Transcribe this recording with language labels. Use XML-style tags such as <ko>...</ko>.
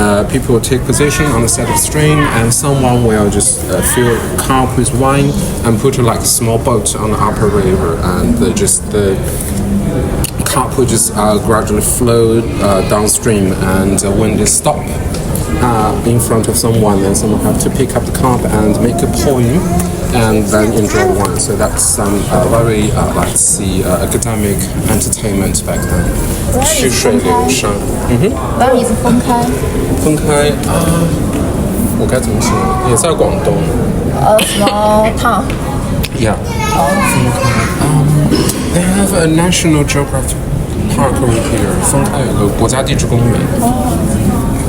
<en>People will take position on the side of the stream and someone will just fill a cup with wine and put like a small boat on the upper river, and the cup will just gradually flow downstream, and when they stop in front of someone, then someone have to pick up the cup and make a poem and then enjoy wine. So that's some very let's see academic entertainment back then.</en> <zh>曲水流觞。</zh> <en>Where is 分开？</en> <zh>分开我该怎么形容？也在广东。</zh> <en>Small town. Yeah. They have a National Geographic Park over here.</en> <zh>丰台有个国家地质公园。</zh>